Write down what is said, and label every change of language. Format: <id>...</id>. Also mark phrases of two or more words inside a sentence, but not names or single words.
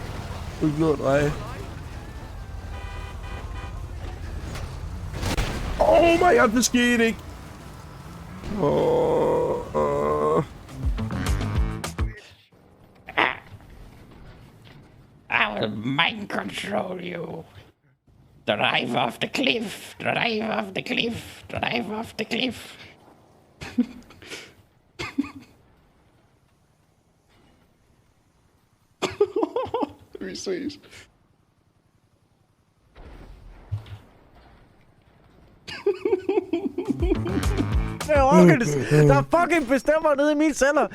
<da>Du glæder dig.</da> <en>Oh my god,</en> <da>det skete ikke.</da> <en>I will mind control you. Drive off the cliff, drive off the cliff, drive off the cliff.</en> <da>Vi ses. Der er fucking bestemmer nede i mine celler.</da>